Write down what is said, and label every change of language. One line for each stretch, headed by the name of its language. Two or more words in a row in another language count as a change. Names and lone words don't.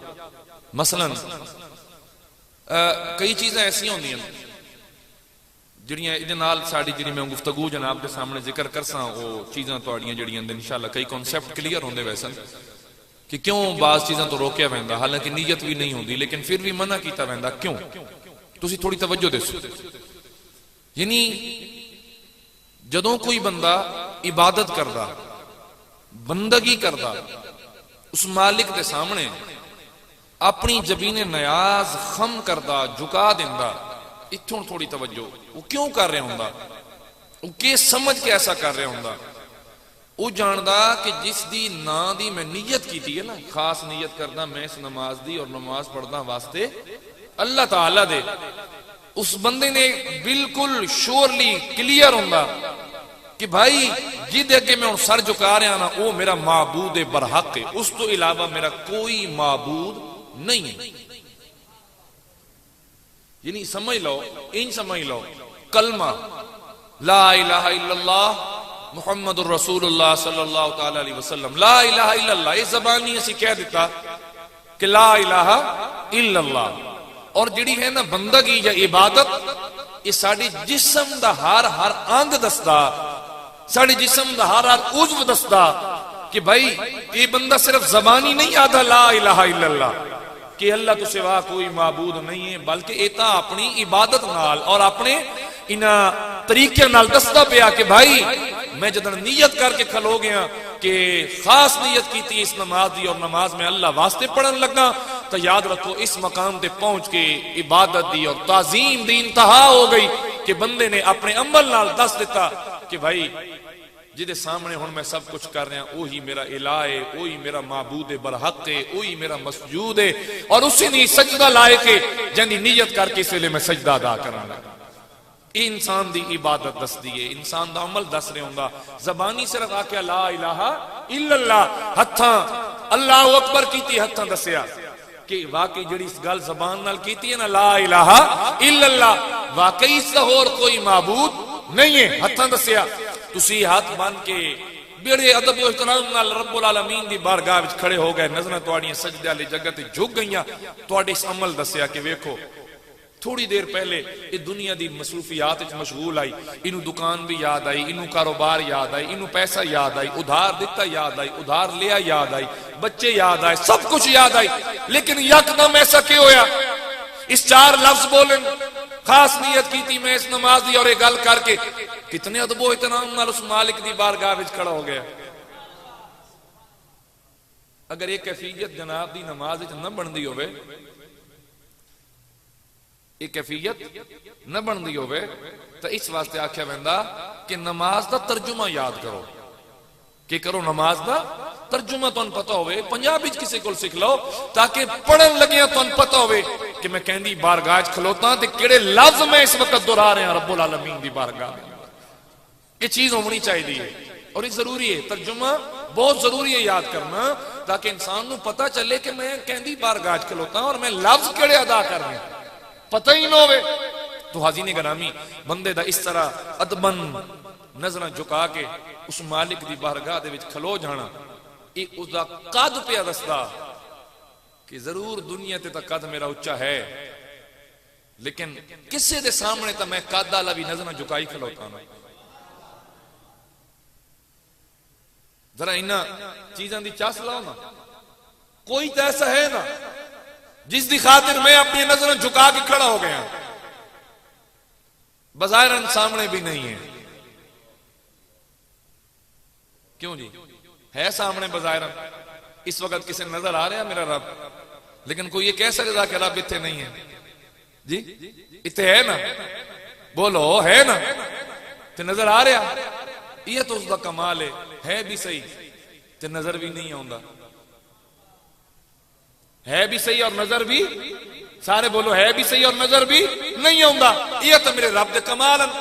Punjabi: مثلاً کئی چیزاں ایسیاں ہوون گیاں جہڑیاں ساڈی جی میں گفتگو جناب دے سامنے ذکر کرساں، او چیزاں تہاڈیاں جہڑیاں ان شاء اللہ کئی کانسیپٹ کلیئر ہوندے ویسن. کہ کیوں بعض چیزاں توں روکیا ویندا، حالانکہ نیت وی نہیں ہوندی لیکن فیر وی منع کیتا ویندا، کیوں? تسی تھوڑی توجہ دسو. یعنی جدوں کوئی بندہ عبادت کردا، بندگی کردا، اس مالک دے سامنے اپنی جبینِ نیاز خم کردا، جھکا دیندا، اتھوں تھوڑی توجہ. او کیوں کر رہا ہوندا، او کی سمجھ کے ایسا کر رہا ہوندا? او جاندا کہ جس دی نہ دی میں نیت کیتی اے نہ، خاص نیت کردا میں اس نماز دی تے نماز پڑھدا واسطے اللہ تعالیٰ دے، اس بندے نوں بالکل شیورلی کلیئر ہوندا کہ بھائی جدے اگے میں سر جھکا رہا نہ، او میرا معبودِ برحق اے، اس توں علاوہ میرا کوئی معبود نہیں اے. یعنی سمجھ لو، ان سمجھ لو، کلمہ
Arabic: لا إله إلا الله محمد رسول الله صلى الله تعالى عليه وسلم، لا إله إلا الله,
Punjabi: ایہہ زبانی اسی کہہ دتا کہ
Arabic: لا إله إلا الله.
Punjabi: تے جہڑی اے نہ بندگی یا عبادت، ایہہ ساڈے جسم دا ہر ہر انگ دسدا، ساڈے جسم دا ہر ہر عضو دسدا کہ بھائی ایہہ بندہ صرف زبانی نہیں آہندا
Arabic: لا إله إلا الله
Punjabi: کہ اللہ توں سوا کوئی معبود نہیں اے، بلکہ ایتھا اپنی عبادت نال تے اپنے انہاں طریقے نال دسدا پیا کہ بھائی میں جدن نیت کر کے کھلو گیا کہ خاص نیت کیتی اس نماز دی تے نماز وچ اللہ واسطے پڑھن لگا، تاں یاد رکھو اس مقام تے پہنچ کے عبادت دی تے تعظیم دی انتہا ہو گئی کہ بندے نے اپنے عمل نال دس دتا کہ بھائی جدے سامنے ہن میں سب کجھ کر رہا، اوہی میرا الٰہ اے، اوہی میرا معبودِ برحق اے، اوہی میرا مسجود اے، تے اسے نوں سجدہ لائق اے جندی نیت کر کے اس ویلے میں سجدہ ادا کراں گا. انسان دی عبادت دس دی اے، انسان دا عمل دس رہا ہوندا. زبانی صرف آکھیا
Arabic: لا إله إلا الله,
Punjabi: ہتھاں
Arabic: الله أكبر
Punjabi: کیتی، ہتھاں دسیا کہ واقعی جہڑی اس گل زبان نال کیتی اے نہ
Arabic: لا إله إلا الله,
Punjabi: واقعی اسدا ہور کوئی معبود نہیں اے، ہتھاں دسیا. تسی ہتھ بنھ کے بڑے ادب تے احترام نال رب العالمین دی بارگاہ وچ کھڑے ہو گئے، نظراں تہاڈیاں سجدے والی جگہ تے جھک گئیاں، تہاڈے اس عمل دسیا کہ ویکھو تھوڑی دیر پہلے ایہہ دنیا دی مصروفیات وچ مشغول آئی، انہوں دکان وی یاد آئی، انہوں کاروبار یاد آئی، انہوں پیسہ یاد آئی، ادھار دتا یاد آئی، ادھار لیا یاد آئی، بچے یاد آئے، سب کجھ یاد آئی، لیکن یکدم ایسا کیوں ہویا? اس چار لفظ بولن، خاص نیت کیتی سی میں اس نماز دی تے ایہہ گل کر کے کتنے ادب و احترام نال اس مالک دی بارگاہ وچ کھڑا ہو گیا. اگر اک کیفیت جناب دی نماز وچ نہ بندی ہووے, اک کیفیت نہ بندی ہووے، تاں اس واسطے آکھیا ویندا کہ نماز دا ترجمہ یاد کرو. کہ کرو نماز دا ترجمہ تہانوں پتہ ہووے، پنجابی کسے کولوں سکھ لو تاکہ پڑھن لگے تہانوں پتہ ہووے کہ میں کہندی بارگاہ کھلوتا تے کہڑے لفظ میں اس وقت دہرا رہا رب العالمین دی بارگاہ. ایہہ چیز ہونی چاہیدی اے تے ایہہ ضروری اے، ترجمہ بہت ضروری اے یاد کرنا، تاکہ انسان نوں پتہ چلے کہ میں کہندی بارگاہ کھلوتا تے میں لفظ کہڑے ادا کر رہا، پتہ ای نہ ہووے. تاں حاضرینِ گرامی، بندے دا اس طرح ادباً نظراں جھکا کے اس مالک دی بارگاہ دے وچ کھلو جانا، ایہہ اسدا قد پیا دسدا کہ ضرور دنیا تے تاں قد میرا اچا اے، لیکن کسے دے سامنے تاں میں قد والا وی نظراں جھکائی کھلوتا نہ. ذرا انہاں چیزاں دی چس لاؤ نہ, کوئی تاں ایسا اے نہ جس دی خاطر میں اپنی نظر جھکا کے کھڑا ہو گیا، بظاہر سامنے وی نہیں اے. کیوں جی، اے سامنے بظاہر، اس وقت کسے نظر آ رہا اے میرا رب، لیکن کوئی ایہہ کہہ سکدا کہ رب اتھے نہیں اے جی، اتھے اے نہ، بولو اے نہ، تے نظر آ رہا، ایہہ تاں اسدا کمال اے وی سہی تے نظر وی نہیں آؤندا، اے وی سہی تے نظر وی، سارے بولو اے وی سہی تے نظر وی نہیں آؤندا، ایہہ تاں میرے رب دے کمال.